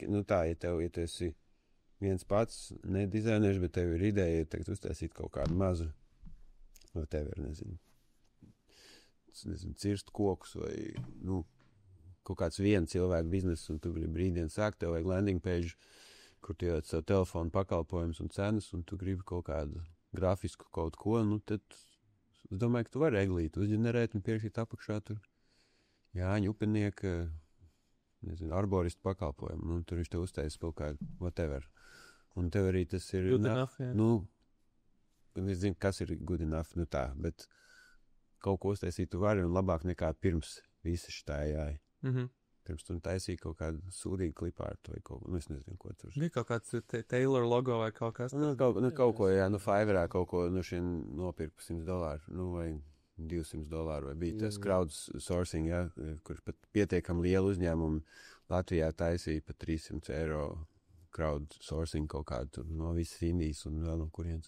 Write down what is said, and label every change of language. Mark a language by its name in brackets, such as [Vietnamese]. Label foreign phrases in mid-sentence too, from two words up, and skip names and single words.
[Latvian] Nu tā, ja tu esi viens pats, ne dizainers, bet tev ir ideja, tagad uztaisīt kaut kādu mazu, vai tev ir, nezinu, cirst kokus vai, kaut kāds viens cilvēku biznes, un tu gribi rītdien sākt, tev vajag [English] landing page, [Latvian] kur tu ieliec savu telefonu pakalpojumus un cenas, un tu gribi kaut kādu grafisku kaut ko, tad es domāju, ka tu vari eglīt, uzģenerēt un pierakstīt apakšā tur Jāņa upenieka, nezinu, arboristu pakalpojumu, tur viņš te uztaisa kaut kādu whatever. Un tev arī tas ir... [English] Good enough, [Latvian] jā. Es zinu, kas ir [English] good enough, [Latvian] tā, bet kaut ko uztaisīt tu vari un labāk nekā pirms visa šitā jāja. Pirms tu taisīji kaut kādu sūdīgu klipā ar to vai kaut ko, es nezinu, ko tur. Bija kaut kāds Taylor logo vai kaut kas? Kaut ko, jā, Fiverrā kaut ko, šien nopirku $100, vai $200, vai bija tas crowdsourcing, jā, kur pat pietiekam lielu uzņēmumu Latvijā taisīja pat €300 crowdsourcing kaut kādu tur no visas Indijas un vēl no kurienes.